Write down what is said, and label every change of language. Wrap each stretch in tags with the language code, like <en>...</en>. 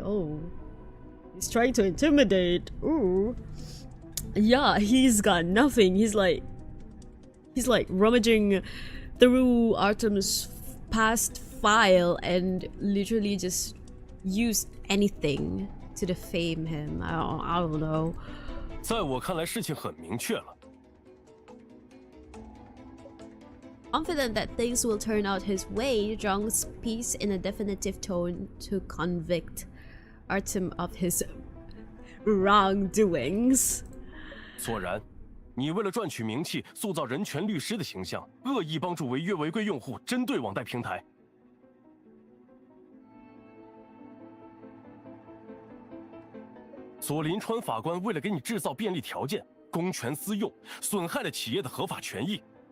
<en>Oh, he's trying to intimidate. Ooh. Yeah, he's got nothing. He's like rummaging through Artem's past file and literally just used anything to defame him. I don't know.</en> <zh>在我看来，事情很明确了。</zh> <en>Confident that things will turn out his way, Zhang speaks in a definitive tone to convict Artem of his wrongdoings.</en> <zh>索然，你为了赚取名气，塑造人权律师的形象，恶意帮助违约违规用户针对网贷平台。左临川法官为了给你制造便利条件，公权私用，损害了企业的合法权益。</zh>